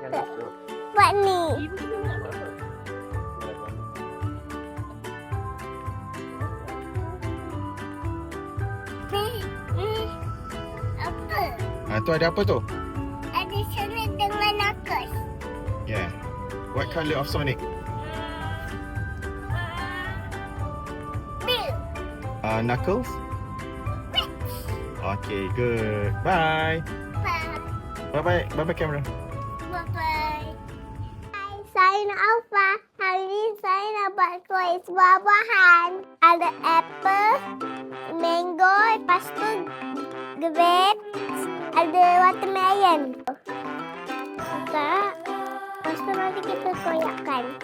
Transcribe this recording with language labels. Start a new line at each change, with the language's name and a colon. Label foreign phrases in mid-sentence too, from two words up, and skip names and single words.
Malay: itu. Buat ni. Ibu kita nak apa? Apa? Tu ada apa tu? Ada Sonic dengan Nakes.
English: Yeah. What colour of Sonic? Bill. Knuckles? Okay, good. Bye. Bye-bye. Bye-bye camera. Bye-bye.
Malay: Hai, saya nak Alfa. Hari ni saya nak buat kuih buah-buahan. Ada
English: apple, mango,
Malay: lepas tu grape, ada watermelon. Buka. Lepas tu nanti kita koyakkan.